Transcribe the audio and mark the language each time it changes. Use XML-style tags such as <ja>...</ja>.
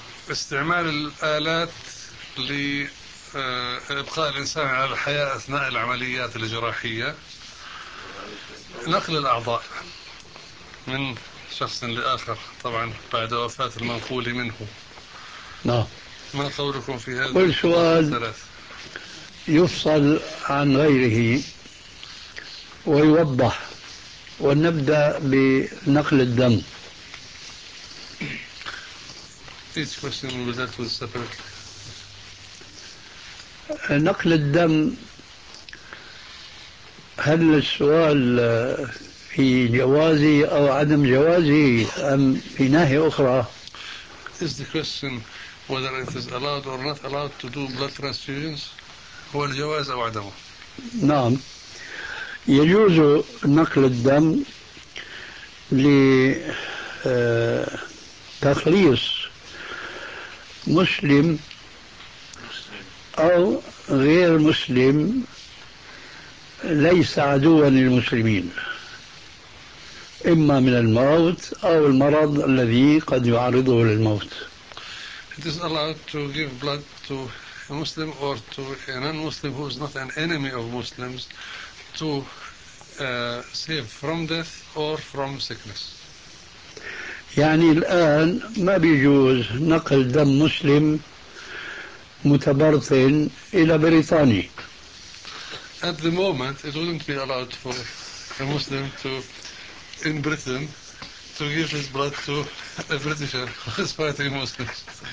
<ar>استعمال الآلات لإبقاء الإنسان على الحياة أثناء العمليات الجراحية, نقل الأعضاء من شخص لآخر طبعا بعد وفاة المنقول منه. نعم. ما قولكم في هذا؟ كل سؤال يفصل عن غيره ويوضح, ونبدأ بنقل الدم.</ar> <en>Each question will be dealt with separately.</en> <ar>نقل الدم, هل السؤال في جوازه أو عدم جوازه أم في ناحية أخرى؟</ar> <en>Is the question whether it is allowed or not allowed to do blood transfusions,</en> <ar>هو الجواز أو عدمه؟ نعم, يجوز نقل الدم لتخليص مسلم أو غير مسلم ليس عدوا للمسلمين, إما من الموت أو المرض الذي قد يعرضه للموت.</ar> <en>It is allowed to give blood to a Muslim or to a non-Muslim who is not an enemy of Muslims to save from death or from sickness.</en> <ar>يعني الآن ما بيجوز نقل دم مسلم متبرطن إلى بريطاني.</ar> <en>At the moment, it wouldn't be allowed for a Muslim to, in Britain, to give his blood to a Britisher who is fighting Muslims.</en>